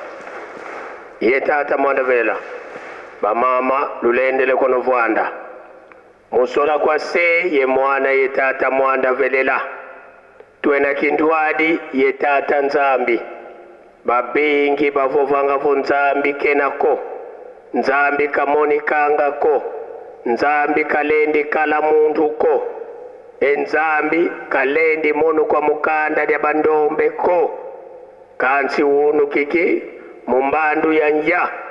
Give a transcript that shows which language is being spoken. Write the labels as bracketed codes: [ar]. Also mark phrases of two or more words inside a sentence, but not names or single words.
[kg] ye tata mwanda velela ba mama lulendele kono vwanda musola kwa se ye mwana ye tata mwanda velela tuena kindwadi ye tata nzambi babingi bavovanga vo nzambi kenako nzambi kamoni kangako nzambi kalendi kala muntu ko enzambi kalendi munu kwa mukanda dia bandombe ko kansi unu kiki mumbandu ya nja